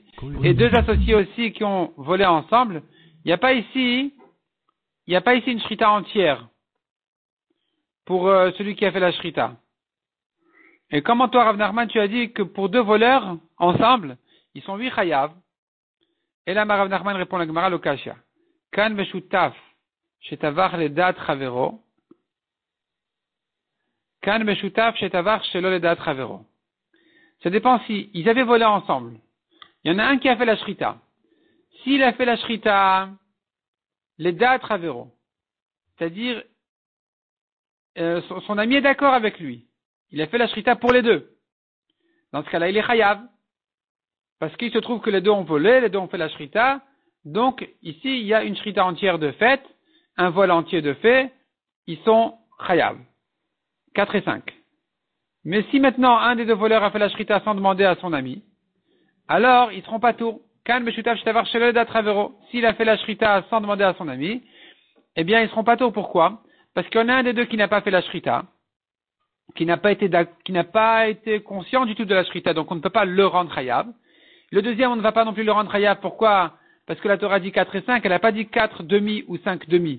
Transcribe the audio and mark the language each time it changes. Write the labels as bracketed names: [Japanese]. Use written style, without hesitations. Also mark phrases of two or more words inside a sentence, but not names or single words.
[French] Et deux associés aussi qui ont volé ensemble, il n'y a pas ici une shrita entière pour celui qui a fait la shrita. Et comment toi, Rav Nachman, tu as dit que pour deux voleurs ensemble, ils sont 8 chayav. Et là, Rav Nachman répond à la Gemara Lokashia. [Hebrew] כאן משותף שטבח לדעת חברו. כאן משותף שטבח שלא לדעת חברו. [French] Ça dépend si ils avaient volé ensemble. Il y en a un qui a fait la shrita. S'il a fait la shrita, [Hebrew] לדעת חברו, [French] c'est-à-dire son ami est d'accord avec lui. Il a fait la shrita pour les deux. Dans ce cas-là, il est chayav. Parce qu'il se trouve que les deux ont volé, les deux ont fait la shrita. Donc, ici, il y a une shrita entière de fait, un vol entier de fait. Ils sont chayav. 4 et 5. Mais si maintenant, un des deux voleurs a fait la shrita sans demander à son ami, alors, ils seront pas tours. [Hebrew] כאן משותף שטבח שלא לדעת חברו. [French] S'il a fait la shrita sans demander à son ami, eh bien, ils seront pas tours. Pourquoi? Parce qu'il y en a un des deux qui n'a pas fait la shrita, qui n'a pas été conscient du tout de la shrita, donc on ne peut pas le rendre chayav. Le deuxième, on ne va pas non plus le rendre chayav. Pourquoi? Parce que la Torah dit 4 et 5, elle n'a pas dit 4 demi ou 5 demi.